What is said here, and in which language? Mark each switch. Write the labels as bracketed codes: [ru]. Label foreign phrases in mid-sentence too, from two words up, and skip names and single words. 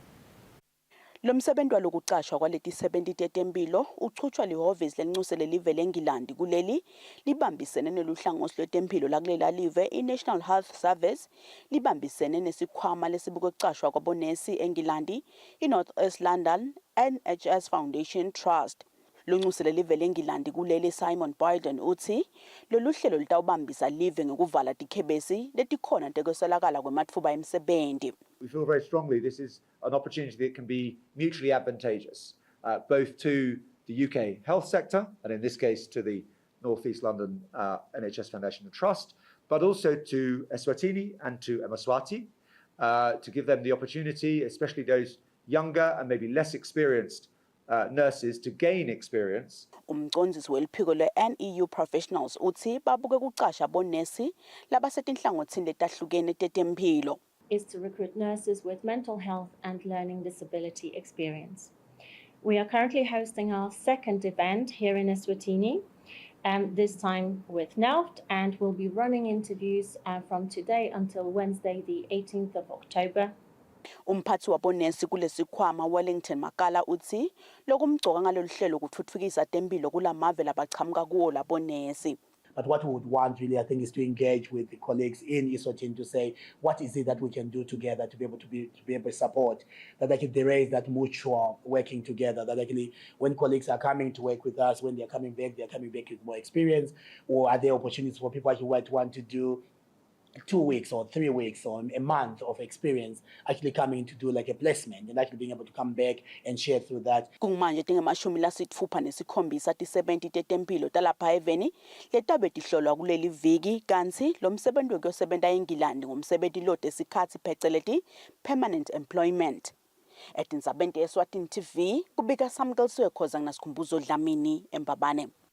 [ss] Lo msebenzi walokucashwa kwaleti 70 tetempilo uchutshwa lihhovisi lelinxusele live leNgilandi kuleli libambisene neluhlangosi lwetempilo lakulela live iNational Health Service libambisene nesikhwama lesibuko kucashwa kwabonesi eNgilandi iNorth East London NHS Foundation Trust. Lonxusele live leNgilandi kuleli Simon Boyden uthi lolu hlelo litawubambisa live ngekuvala tikhebesi letikhona tekweswelakala kwematfuba emisebenzi. [en] We feel very strongly this is an opportunity that can be mutually advantageous, both to the UK health sector, and in this case to the North East London NHS Foundation Trust, but also to Eswatini and to Eswatini, to give them the opportunity, especially those younger and maybe less experienced nurses, to gain experience. [ss] Umcondzisi weliphiko le-NEU Professionals uthi babuke kucasha bonesi labasetinhlangothini letahlukene tetempilo. [en] Is to recruit nurses with mental health and learning disability experience. We are currently hosting our second event here in Eswatini, this time with NELFT, and we'll be running interviews from today until Wednesday, the 18th of October. [ss] Umphathi wabonesi kulesikhwama Wellington Makala uthi lokumgcoka ngalolu hlelo kuthuthukisa tempilo kulamave labachamuka kuwo labonesi. [en] But what we would want really, I think, is to engage with the colleagues in Eswatini to say, what is it that we can do together to be able to support, that actually there is that mutual working together, that actually when colleagues are coming to work with us, when they're coming back with more experience, or are there opportunities for people who might want to do 2 weeks or 3 weeks or a month of experience actually coming to do like a placement and actually being able to come back and share through that. [ss] Kumanje tingemashumi lasitfupha nesikhombisa ti-70 tetempilo talapha eveni letabe tihlolwa kuleli viki kanti lo msebenzi wekuyosebenta eNgilandi ngumsebenzi lode sikhatsi pheceleti [en] permanent employment. [ss] Etindzabeni te-Eswatini TV kubika Samkelisiwe Khoza nginasikhumbuzo Dlamini eMbabane.